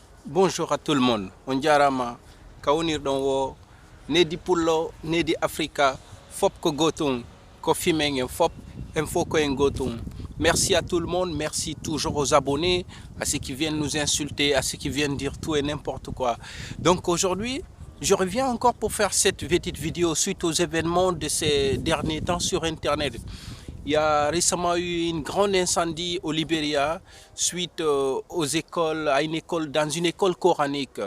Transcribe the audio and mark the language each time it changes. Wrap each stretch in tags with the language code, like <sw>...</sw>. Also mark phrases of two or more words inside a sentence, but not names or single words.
<fr>Bonjour à tout le monde.</fr> <ff>On jarama kawnir don wo nedi pullo nedi Africa fop ko gotum ko fimengen fop info ko en gotum.</ff> <fr>Merci à tout le monde, merci toujours aux abonnés, à ceux qui viennent nous insulter, à ceux qui viennent dire tout et n'importe quoi. Donc aujourd'hui, je reviens encore pour faire cette petite vidéo suite aux événements de ces derniers temps sur Internet. Il y a récemment eu une grande incendie au Libéria suite aux écoles, dans une école coranique.</fr>